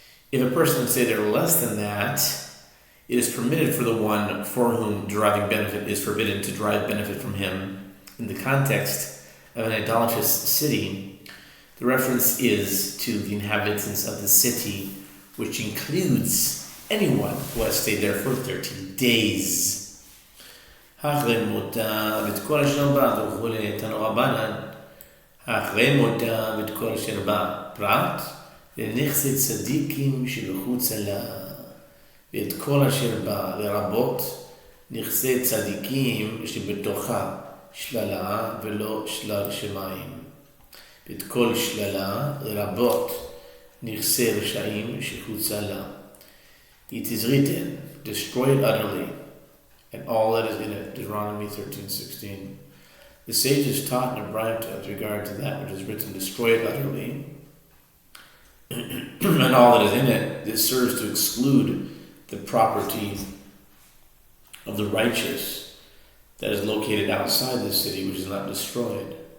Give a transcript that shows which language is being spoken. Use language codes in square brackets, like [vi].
[en] If a person had stayed there less than that, it is permitted for the one for whom deriving benefit is forbidden to derive benefit from him. In the context of an idolatrous city, the reference is to the inhabitants of the city, which includes anyone who has stayed there for 30 days. [he] Hachre mota v'tkol asher ba v'chule tanu Rabbanan. Hachre mota v'tkol asher ba prat לנכסי צדיקים שבחוץ לה, ואת כל אשר בא לרבות נכסי צדיקים שבתוכה שללה ולא שלל שמיים. ואת כל שללה לרבות נכסי רשעים שחוצה לה. [en] It is written, destroy it utterly, and all that is in it. Deuteronomy 13:16. The sages taught in a Braita with regard to that which is written, destroy it utterly, and all that is in it. This serves to exclude the property of the righteous that is located outside the city, which is not destroyed.